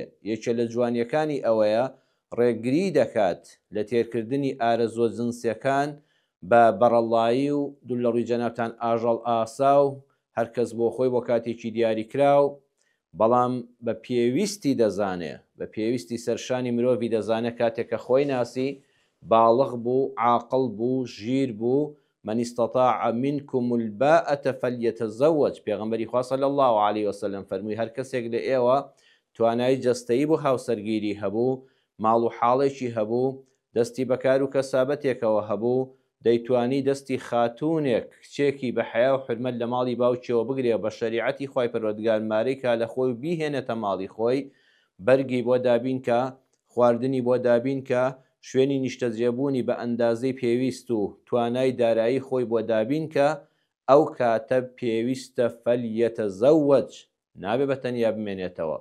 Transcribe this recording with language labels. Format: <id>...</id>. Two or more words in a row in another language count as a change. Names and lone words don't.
<ckb>یەکێ لە جوانیەکانی ئەوەیە ڕێگری دەکات لە تێرکردنی ئارەزووە جنسیەکان بە بەڕەڵایی و دوو لە ڕووی جەنابتان ئاژەڵ ئاسا و هەرکەس بۆ خۆی بۆ کاتێکی دیاریکراو، بەڵام بە پێویستی دەزانێ، بە پێویستی سەرشانی مرۆڤی دەزانێت کاتێک کە خۆی ناسی باڵغ بوو، عاقڵ بوو، ژیر بوو،</ckb> <ar>من استطاع منكم الباءة فليتزوج.</ar> <ckb>پێغەمبەری خوا</ckb> <ar>صلی الله عليه وسلم</ar> <ckb>فەرمووی هەر کەسێک لە ئێوە توانایی جەستەیی بۆ هاوسەرگیری هەبوو، ماڵ و حاڵێکی هەبوو، دەستی بەکار و کەسابەتێکەوە هەبوو، دەیتوانی دەستی خاتوونێک کچێکی بە حیا و حرمەت لە ماڵی باوکیەوە بگرێ، بە شەریعەتی خوای پەروەردگار مارەیکا لە خۆی بیهێنێتە ماڵی خۆی، بەرگی بۆ دابین کە، خواردنی بۆ دابین کە، شوێنی نیشتەجێبوونی بە ئەندازەی پێویست و توانای دارایی خۆی بۆ دابین کە، ئەو کاتە پێویستە فەلیەتەزەوەج، نابێ بە تەنیا بمێنێتەوە.</ckb>